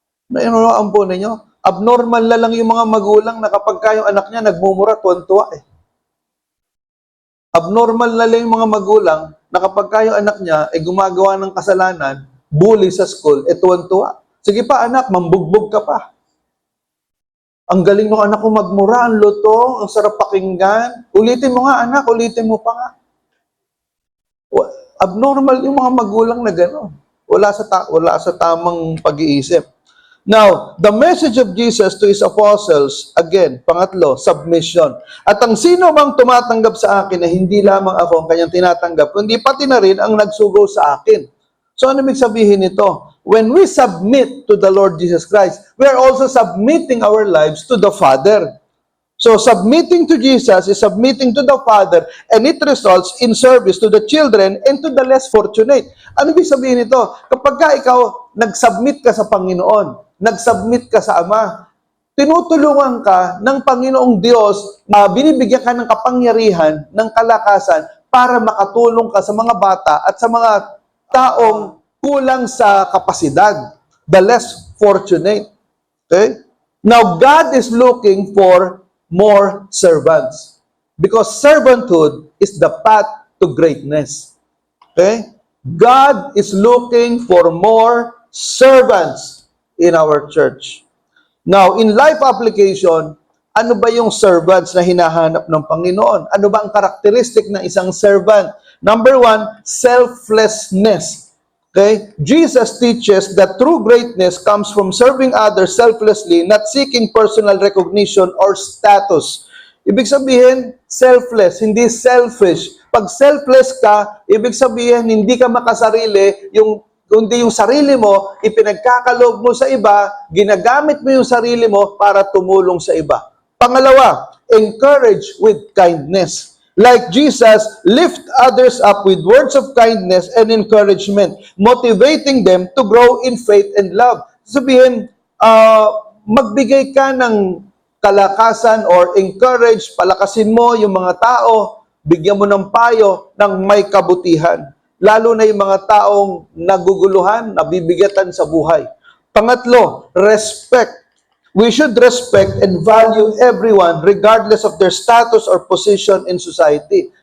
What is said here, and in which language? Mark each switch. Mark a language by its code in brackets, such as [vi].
[tl] Nainunoan po ninyo? Abnormal na lang yung mga magulang na kapag yung anak niya nagmumura, tuwan-tuwa Abnormal na lang yung mga magulang na kapag yung anak niya gumagawa ng kasalanan, bully sa school, tuwan-tuwa. Sige pa anak, mambugbog ka pa. Ang galing ng anak ko magmura, ang luto, ang sarap pakinggan. Ulitin mo nga anak, ulitin mo pa nga. Abnormal yung mga magulang na gano'n. Wala sa tamang pag-iisip. [en] Now, the message of Jesus to His apostles, again, [tl] pangatlo, [en] submission. [tl] At ang sino mang tumatanggap sa akin na hindi lamang ako ang kanyang tinatanggap, kundi pati na rin ang nagsugo sa akin. So, ano ibig sabihin nito? [en] When we submit to the Lord Jesus Christ, we are also submitting our lives to the Father. So, submitting to Jesus is submitting to the Father, and it results in service to the children and to the less fortunate. [tl] Ano ibig sabihin nito? Kapag ikaw nag-submit ka sa Panginoon, nag-submit ka sa Ama, tinutulungan ka ng Panginoong Diyos na binibigyan ka ng kapangyarihan, ng kalakasan, para makatulong ka sa mga bata at sa mga taong kulang sa kapasidad, [en] the less fortunate. Okay? Now, God is looking for more servants because servanthood is the path to greatness. Okay? God is looking for more servants in our church. Now, in life application, [tl] ano ba yung servants na hinahanap ng Panginoon? Ano ba ang karakteristik ng isang servant? [en] Number one, selflessness. Okay? Jesus teaches that true greatness comes from serving others selflessly, not seeking personal recognition or status. [tl] Ibig sabihin, selfless, hindi selfish. Pag selfless ka, ibig sabihin, hindi ka makasarili, kundi yung sarili mo, ipinagkakaloob mo sa iba, ginagamit mo yung sarili mo para tumulong sa iba. Pangalawa, [en] encourage with kindness. Like Jesus, lift others up with words of kindness and encouragement, motivating them to grow in faith and love. [tl] Sabihin, magbigay ka ng kalakasan or encourage, palakasin mo yung mga tao, bigyan mo ng payo ng may kabutihan. Lalo na yung mga taong naguguluhan, nabibigatan sa buhay. Pangatlo, respect. [en] We should respect and value everyone regardless of their status or position in society.